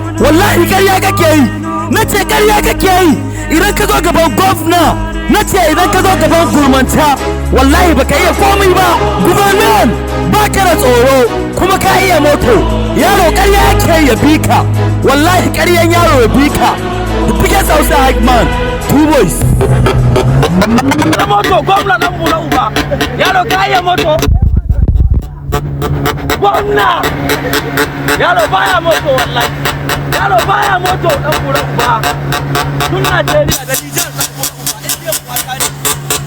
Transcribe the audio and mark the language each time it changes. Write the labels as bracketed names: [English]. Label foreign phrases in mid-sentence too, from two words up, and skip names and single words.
[Hausa] Wallahi ƙarya kake yi. Na ce ƙarya kake yi. Idan ka zo gaban gwamna, na ce idan ka zo gaban gurmanta, wallahi baka iya komai ba. Gwamnan, ba ka da tsoro, kuma ka iya moto. Yaro ƙarya yake ya bi ka. Wallahi ƙaryan yaro ya bi ka. [English] The biggest Hausa hype man, two boys. [Hausa] Na moto, gwamna na mu na uba. Yaro ka iya moto. Gwamna. Yaro baya moto wallahi. Yaro baya moto, dan mu na uba. Tun Najeriya da Nijar, dan mu na uba.